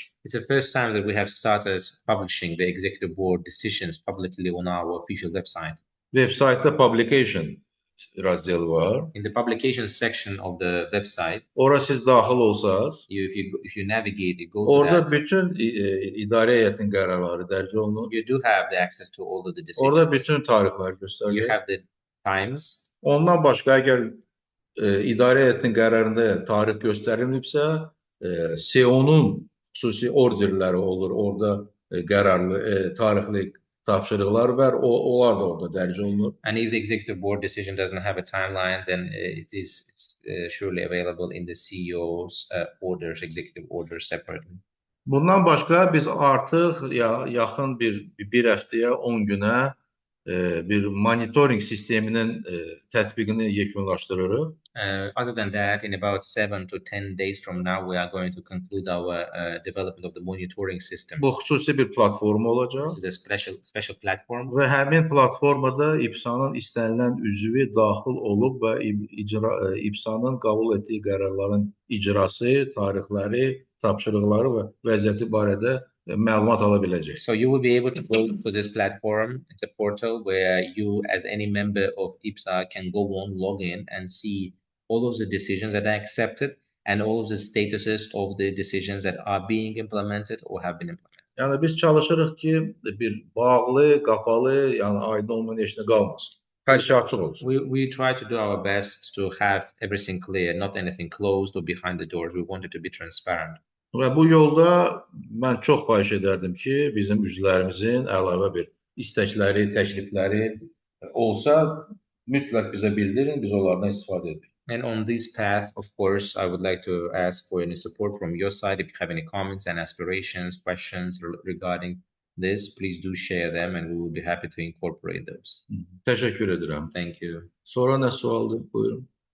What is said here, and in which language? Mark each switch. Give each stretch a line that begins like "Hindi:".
English: It's the first time that we have started publishing the executive board decisions publicly on our official website.
Azerbaijani: Veb saytda publication razdeli var.
English: In the publication section of the website,
Azerbaijani: Ora siz daxil olsanız,
English: if you navigate, you go to
Azerbaijani: orada
English: that,
Azerbaijani: bütün idarə heyətinin qərarları dərc olunur.
English: you do have the access to all of the decisions.
Azerbaijani: Orada bütün tarixlər
English: You
Azerbaijani: göstərilir.
English: have the times.
Azerbaijani: Ondan başqa əgər idarə heyətinin qərarında tarix göstərilməyibsə, CO-nun xüsusi orderləri olur. Orada qərarlı, tarixli tapşırıqlar var. Onlar da orada dərc olunur.
English: And if the executive board decision doesn't have a timeline, then it's surely available in the CEO's orders, executive orders separately.
Azerbaijani: Bundan başqa biz artıq yaxın bir həftəyə 10 günə bir monitoring sisteminin tətbiqini yekunlaşdırırıq.
English: Other than that, in about 7 to 10 days from now, we are going to conclude our development of the monitoring system.
Azerbaijani: Bu xüsusi bir platform olacaq.
English: This is a special platform.
Azerbaijani: Və həmin platformada İBSA-nın istənilən üzvü daxil olub və İBSA-nın qəbul etdiyi qərarların icrası, tarixləri, tapşırıqları və vəziyyəti barədə məlumat ala biləcək.
English: So you will be able to go to this platform. It's a portal where you, as any member of IBSA, can go on, log in, and see all of the decisions that are accepted and all of the statuses of the decisions that are being implemented or have been implemented.
Azerbaijani: Yəni biz çalışırıq ki, bir bağlı, qapalı, yəni aydın olmayan heç nə qalmasın. Hər şey açıq olsun.
English: We try to do our best to have everything clear, not anything closed or behind the doors. We want it to be transparent.
Azerbaijani: Və bu yolda mən çox xahiş edərdim ki, bizim üzvlərimizin əlavə bir istəkləri, təklifləri olsa, mütləq bizə bildirin, biz onlardan istifadə edək.
English: And on this path, of course, I would like to ask for any support from your side. If you have any comments and aspirations, questions regarding this, please do share them and we will be happy to incorporate those.
Azerbaijani: Təşəkkür edirəm.
English: Thank you.
Azerbaijani: Sonra nə sualdır? Buyurun.